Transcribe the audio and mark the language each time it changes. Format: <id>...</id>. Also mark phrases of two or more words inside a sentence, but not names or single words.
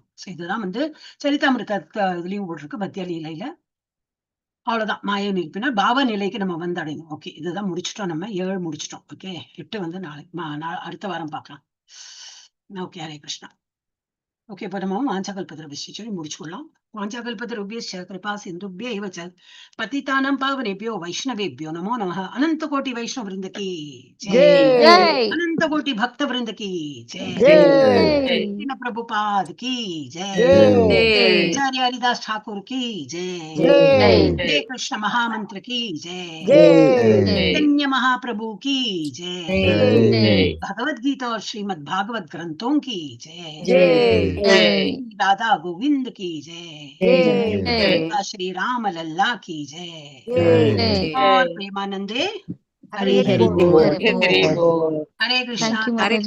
<ta>சோ இதுதான் வந்து சரிதாமிருத இதுலயும் போட்டிருக்கு மத்திய லீலையில. அவ்வளவுதான். மாய நிற்பினா பாவ நிலைக்கு நம்ம வந்தடையணும். ஓகே, இதுதான் முடிச்சிட்டோம். நம்ம 7 முடிச்சிட்டோம். ஓகே, 8 வந்து நாளைக்கு அடுத்த வாரம் பார்க்கலாம். ஓகே, ஹரே கிருஷ்ணா. ஓகே, இப்போ நம்ம வாஞ்சாகல்பத்திர விஷயம் முடிச்சுக்கலாம்.</ta> <sa>வாஞ்சாகல்பத்திருभ्यश्च कृपा सिन्धुभ्य एव च पतितानां पावनेभ्यो वैष्णवेभ्यो नमो नमः.</sa> <hi>अनंत कोटि वैष्णव वृंद की जय, अनंत कोटि भक्त वृंद की जय, प्रभुपाद की जय, आचार्य हरिदास ठाकुर की जय, हरे कृष्ण महामंत्र की जय, चैतन्य महाप्रभु की जय, भगवद गीता और श्रीमद् भागवत ग्रंथों की जय, राधा गोविंद की जय, श्री राम लल्ला की जय, और प्रेमानंदे हरे हरे कृष्णा।</hi>